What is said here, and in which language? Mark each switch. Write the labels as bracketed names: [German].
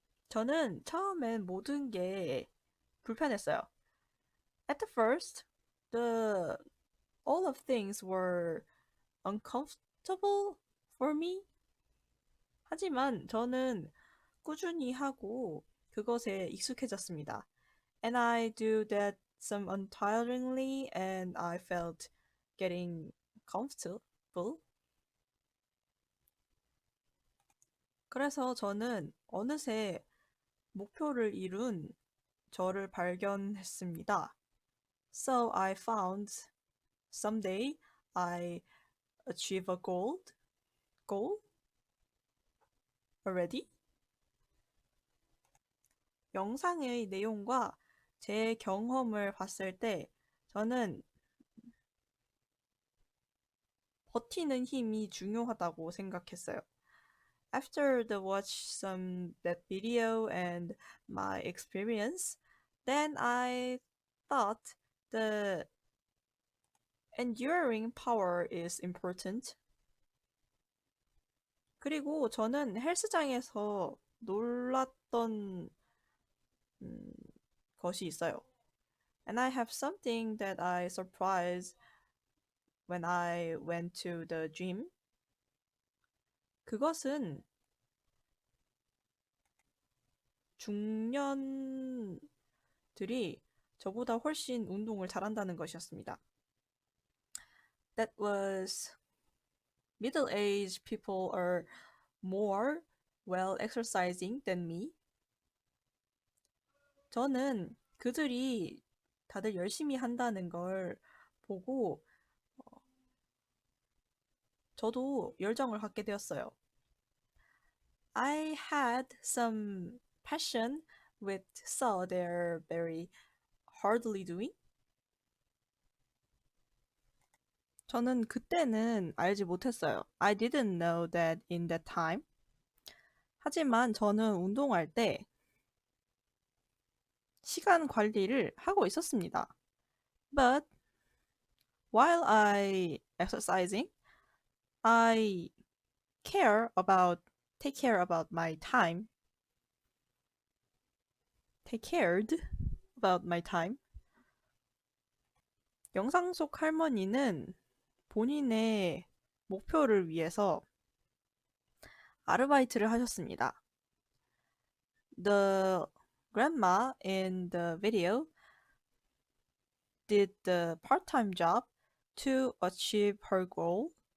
[Korean] 저는 처음엔 모든 게 불편했어요. [English] At the first, all of things were uncomfortable for me. [Korean] 하지만 저는 꾸준히 하고 그것에 익숙해졌습니다. [English] And I do that some untiringly and I felt getting comfortable. [Korean] 그래서 저는 어느새 목표를 이룬 저를 발견했습니다. [English] So I found someday I achieve a goal already? [Korean] 영상의 내용과 제 경험을 봤을 때 저는 버티는 힘이 중요하다고 생각했어요. [English] After the watch some that video and my experience, then I thought the enduring power is important. [Korean] 그리고 저는 헬스장에서 놀랐던 것이 있어요. [English] And I have something that I surprised when I went to the gym. [Korean] 그것은 중년들이 저보다 훨씬 운동을 잘한다는 것이었습니다. [English] That was middle-aged people are more well exercising than me. [Korean] 저는 그들이 다들 열심히 한다는 걸 보고 저도 열정을 갖게 되었어요. [English] I had some passion with so they're very hardly doing. [Korean] 저는 그때는 알지 못했어요. [English] I didn't know that in that time. [Korean] 하지만 저는 운동할 때 시간 관리를 하고 있었습니다. [English] But while I exercising, I take care about my time. Take cared about my time. [Korean] 영상 속 할머니는 본인의 목표를 위해서 아르바이트를 하셨습니다. [English] The grandma in the video did the part-time job to achieve her goal.